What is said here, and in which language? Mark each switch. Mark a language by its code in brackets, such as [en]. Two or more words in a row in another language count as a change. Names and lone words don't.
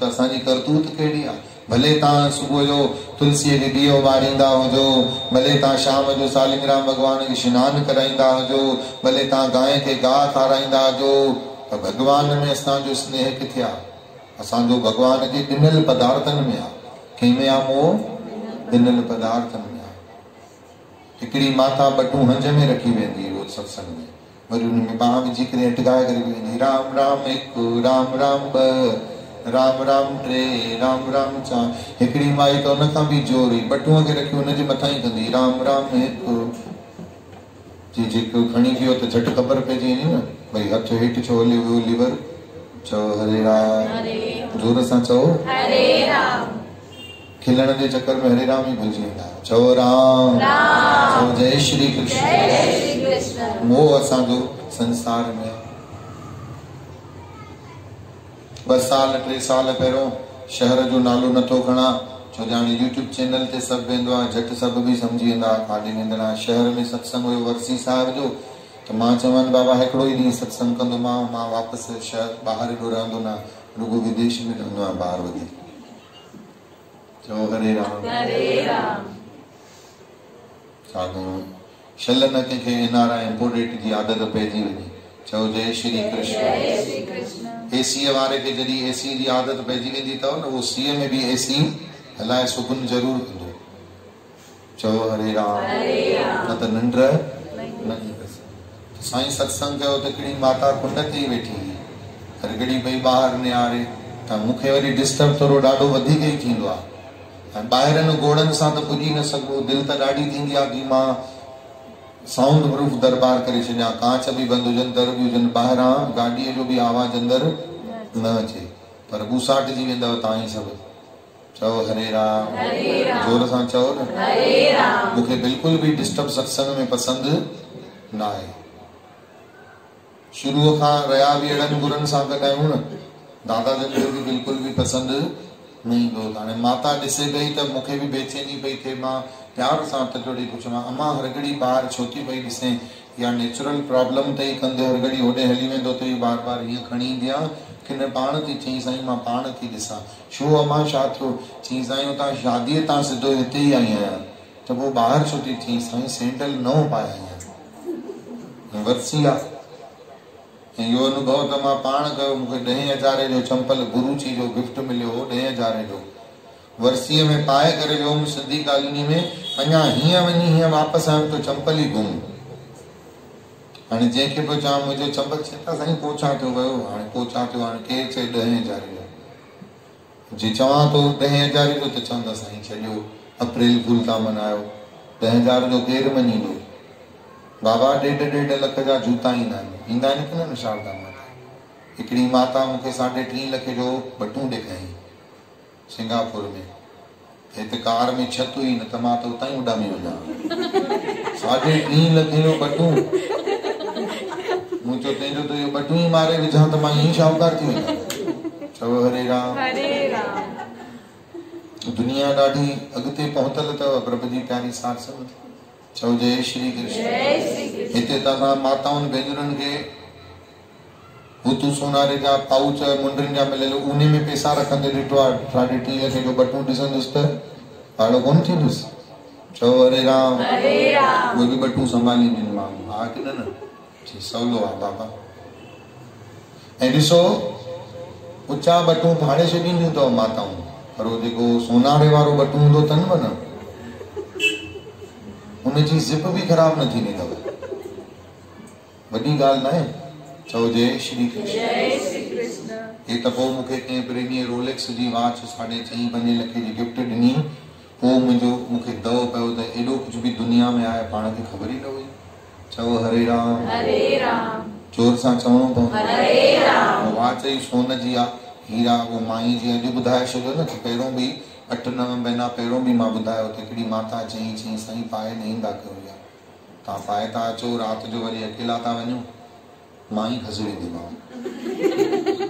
[sd] असांजी करतूत कहिड़ी आहे? भले तव्हां सुबुह जो तुलसीअ खे ॾीओ ॿारींदा हुजो, भले तव्हां शाम जो सालिग्राम भगवान खे सनानु कराईंदा हुजो, भले तव्हां गांइ खे गाह खाराईंदा हुजो, त भगवान में असांजो स्नेह किथे आहे? असांजो भगवान जे ॾिनल पदार्थनि में आहे। कंहिंमें आहे मोह? ॾिनल पदार्थनि में आहे। हिकिड़ी माता बटूं हंज में रखी वेंदी रोज़ सत्संग में, वरी उनमें बाह विझी करे अटकाए करे वेंदी, राम राम हिकु, राम राम ॿ, राम राम टे, राम राम चार। हिकिड़ी माई त उन खां बि जोरी बटूअ खे रखी उनजे मथां ई कंदी, राम राम हिकु। जेको खणी वियो त झटि ख़बर पइजी वञे न, भई हथ हेठि छो हलियो वियो लीवर। चओ हरे राम। जोर सां चओ हरे राम। खिलण जे चक्कर में हरे राम ही भुलिजी वेंदा। चओ राम। चओ जय श्री कृष्ण। मोह असांजो संसार में 2 साल 3 साल पहिरियों शहर जो नालो नथो खणा, छो जो हाणे यूट्यूब चैनल ते सभु वेंदो आहे, झटि सभु बि सम्झी वेंदा काॾे वेंदड़। शहर में सत्संग हुयो वर्सी साहिब जो, त मां चवनि बाबा हिकिड़ो ई ॾींहुं सत्संग कंदोमांव, मां वापसि शहर ॿाहिरि एॾो रहंदो न, रुगो विदेश में रहंदो आहियां ॿाहिरि वधीक। चओ हरे राम। छा कयूं? शल न कंहिंखे NRI इम्पोर्टेट जी आदत पइजी वञे। चओ जय श्री कृष्ण। एसी वारे के जॾहिं एसी जी आदत पइजी वेंदी अथव न, वो सीअ में भी एसी हलाए सुकुन ज़रूर कंदो। चओ हरे राम, न त निंड न ईंदसि। साईं सत्संग कयो त हिकिड़ी माता कुंड ते ई वेठी हुई, हरगड़ी पई ॿाहिरि निहारे, त मूंखे वरी डिस्टर्ब थोरो ॾाढो वधीक ई थींदो आहे। ऐं ॿाहिरनि घोड़नि सां त पुॼी न सघो, दिलि त ॾाढी थींदी आहे कि मां [en] sound proof [sd] दरबार करे छॾियां, कांच बि बंदि हुजनि, दर बि हुजनि, ॿाहिरां गाॾीअ जो बि आवाज़ अंदरि न अचे, पर ॿूसाटिजी वेंदव तव्हां ई सभु। चओ हरे राम, जोर सां चओ न। मूंखे बिल्कुलु बि डिस्टर्ब सत्संग में पसंदि न आहे। शुरूअ खां रहिया बि अहिड़नि गुरनि सां गॾु आहियूं न, दादा जन खे बि बिल्कुलु बि पसंदि न ईंदो। हाणे माता ॾिसे पई त मूंखे बि बेचैनी पई थिए, मां प्यार सां तजोड़ी पुछां, अम्मा हरगड़ी ॿाहिरि छो थी पई ॾिसे, या [en] natural problem [sd] अथई, कंधे हरगड़ी होॾे हली वेंदो अथई, बार बार हीअं खणी ईंदी आहे कि न पाण थी? चई साईं मां पाण थी ॾिसां। छो अम्मा छा थियो? चई साईं हुतां शादीअ तां सिधो हिते ई आई आहियां। त पोइ ॿाहिरि छो थी? चई साईं सैंडल नओं पाया आहियां, वरसी आहे। ऐं इहो अनुभव त मां पाण कयो, मूंखे 10,000 जो चंपल गुरुजी जो गिफ्ट मिलियो हो, 10,000 जो, वर्सीअ में पाए करे वियुमि सिंधी कॉलोनी में, अञा हीअं वञी हीअं वापसि आयुमि त चंपल ई गुम। हाणे जंहिंखे पियो चवां मुंहिंजो चंपल, चवंदा साईं पोछा थियो वियो, हाणे पोछा थियो, हाणे केरु चए 10,000 जो। जे चवां थो 10,000 जो त चवंदा साईं छॾियो, [en] April Fool [sd] था मल्हायो, 10,000 जो केरु मञींदो? बाबा 1.5 लख जा जूता ईंदा आहिनि की न शारदा माता। हिकिड़ी माता मूंखे 3.5 लख जो बटूं ॾेखारियईं सिंगापुर में, हिते कार में छत हुई न त मां त उतां ई उॾामी वञा। 3.5 लख जो बटूं, मुंहिंजो तंहिंजो त इहो बटूं ई मारे विझां त मां ईअं शाहूकार थी वञा। चओ हरे राम, हरे राम। दुनिया ॾाढी अॻिते पहुतल अथव प्रभु जी प्यारी साथ संगत। चओ जय श्री कृष्ण। हिते तव्हां माताउनि भेनरुनि खे हुतू सोनारे जा पाउच मुंडनि जा मिलियल, उने में पैसा रखंदे ॾिठो आहे, 3.5 लख जो बटूं ॾिसंदुसि त ॾाढो कोन थींदुसि। चओ हरे राम, उहे बि बटूं संभाली ॾिनी माण्हू, हा की न? सवलो आहे बाबा। ऐं ॾिसो ऊचा बटूं फाड़े छॾींदियूं अथव माताऊं, पर उहो जेको सोनारे वारो बटूं हूंदो अथनि न, उनजी ज़िप बि ख़राब न थींदी अथव, वॾी ॻाल्हि न आहे। चओ जय श्री कृष्ण। हे त पोइ मूंखे कंहिं प्रेमीअ रोलेक्स जी वॉच 4.5-5 लख जी गिफ्ट ॾिनी, पोइ मूंखे दव पियो त एॾो कुझु बि दुनिया में आहे, पाण खे ख़बर ई न हुई। चओ हरे राम, हरे राम। जोर सां चवणो पवंदो, हरे राम। वॉच ई सोन जी आहे, हीरा, वो माई जी अॼु ॿुधाए छॾियो न, पहिरों बि 8-9 महीना पहिरों बि मां ॿुधायो त हिकिड़ी माता चई साईं पाए न ईंदा कयो, या तव्हां पाए था अचो, राति जो वरी अकेला था वञो, मां ई खसी वेंदीमांव।